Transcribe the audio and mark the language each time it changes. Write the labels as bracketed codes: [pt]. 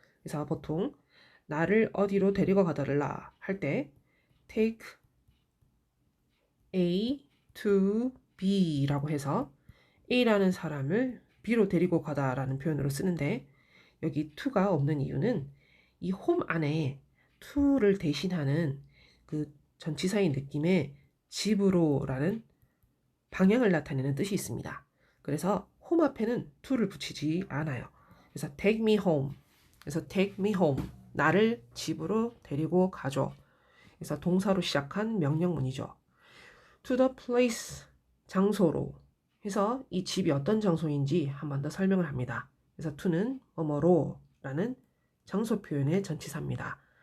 [ko] 그래서 보통 나를 어디로 데리고 가달라 할 때 take A to B 라고 해서 A라는 사람을 B로 데리고 가다 라는 표현으로 쓰는데 여기 to가 없는 이유는 이 home 안에 to를 대신하는 그 전치사의 느낌의 집으로 라는 방향을 나타내는 뜻이 있습니다. 그래서 home 앞에는 to를 붙이지 않아요. 그래서 [en] take me home. 그래서 take me home. [ko] 나를 집으로 데리고 가줘. 그래서 동사로 시작한 명령문이죠. [en] to the place. [ko] 장소로. 해서 이 집이 어떤 장소인지 한 번 더 설명을 합니다. 그래서 to는 뭐뭐로 라는 장소 표현의 전치사입니다.